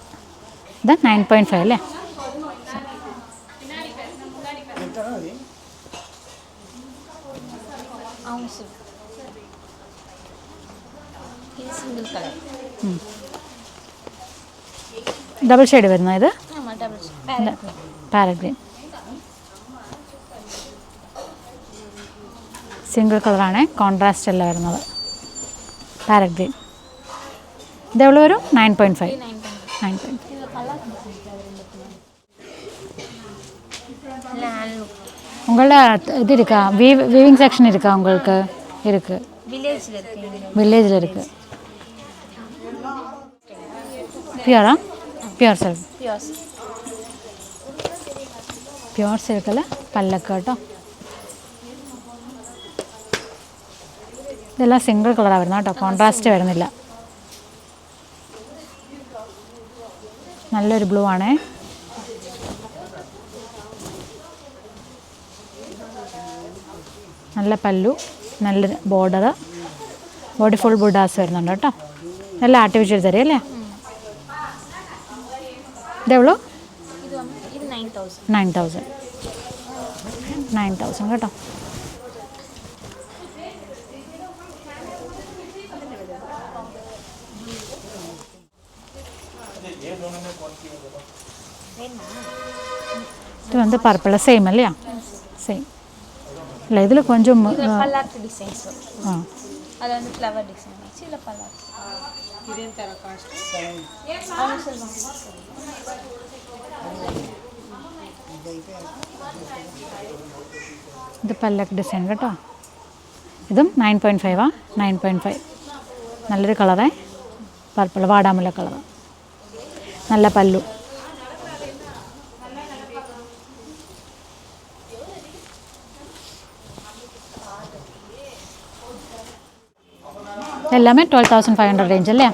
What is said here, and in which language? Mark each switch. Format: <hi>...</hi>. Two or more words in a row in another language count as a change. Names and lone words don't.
<ml>ഇത് 9.5 അല്ലേ?</ml> <en>double shade</en> <ml>വരുന്ന ഇത്</ml> <en>parrot green. single colour,</en> <ml>കോൺട്രാസ്റ്റ് അല്ല വരുന്നത്.</ml> <en>parrot green.</en> <ml>ഇതെവിടെ വരും? 9.5.</ml> <ta>உங்களோட இது இருக்கா?</ta> <en>weaving section</en> <ta>இருக்கா உங்களுக்கு? இருக்கு. வில்லேஜில் இருக்கு. பியூரா?</ta> <en>pure silk. pure silk</en> <ml>പല്ലക്ക് കേട്ടോ. ഇതെല്ലാം</ml> <en>single colour</en> <ml>വരുന്നത് കേട്ടോ, കോൺട്രാസ്റ്റ് വരുന്നില്ല. നല്ലൊരു ബ്ലൂ ആണേ. നല്ല പല്ലു, നല്ല ബോർഡർ,</ml> <en>body full</en> <ml>ബുഡാസ് വരുന്നുണ്ട് കേട്ടോ. നല്ല ആർട്ടിഫിഷ്യൽ തരും അല്ലേ? ഇതെവളോ? 9,000 കേട്ടോ.</ml> <ta>இது வந்து</ta> <en>purple same</en> <ta>இல்லையா? சேம் இல்லை, இதில் கொஞ்சம் டிசைன்ஸ். அது வந்து</ta> <en>flower design</en> <ta>வச்சு இல்லை பல்லாட் இதே தர காஸ்ட் அவங்க சொல்லுவாங்க.</ta> <ml>ഇത് പല്ലക്ക് ഡിസൈൻ കേട്ടോ. ഇതും 9.5 9.5. നല്ലൊരു കളറേ, പർപ്പിൾ വാടാമുല്ല കളർ. നല്ല പല്ലു. ഇതെല്ലാമേ 12,500 റേഞ്ച് അല്ലേ?</ml>